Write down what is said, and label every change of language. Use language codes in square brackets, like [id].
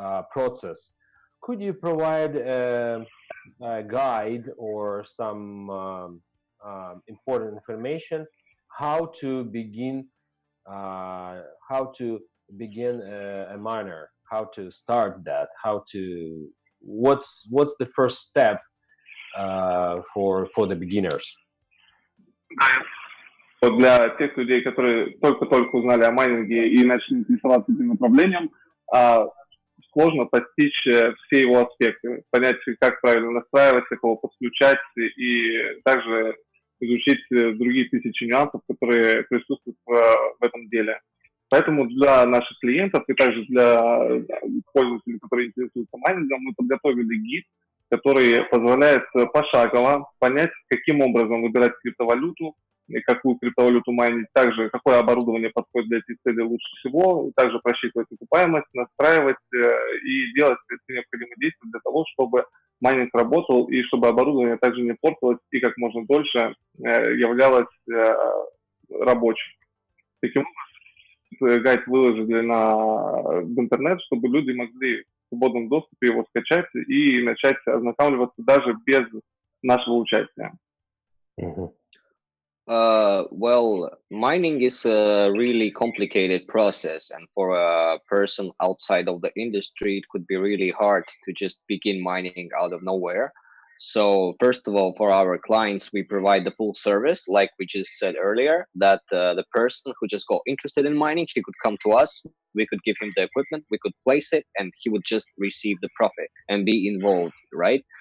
[en] process, could you provide a guide or some important information how to begin a miner, how to start that, what's the first step for the beginners? [ru] Для тех людей, которые только-только узнали о майнинге и начали интересоваться этим направлением, сложно постичь все его аспекты, понять, как правильно настраиваться, кого подключать, и также изучить другие тысячи нюансов, которые присутствуют в этом деле. Поэтому для наших клиентов и также для пользователей, которые интересуются майнингом, мы подготовили гид, который позволяет пошагово понять, каким образом выбирать криптовалюту, и какую криптовалюту майнить, также какое оборудование подходит для этих целей лучше всего, также просчитывать окупаемость, настраивать и делать все необходимые действия для того, чтобы майнинг работал и чтобы оборудование также не портилось и как можно дольше являлось рабочим. Таким образом, гайд выложили в интернет, чтобы люди могли в свободном доступе его скачать и начать ознакомливаться даже без нашего участия. [en] Well, mining is a really complicated process, and for a person outside of the industry, it could be really hard to just begin mining out of nowhere. So, first of all, for our clients, we provide the full service, like we just said earlier, that the person who just got interested in mining, he could come to us, we could give him the equipment, we could place it, and he would just receive the profit and be involved, right?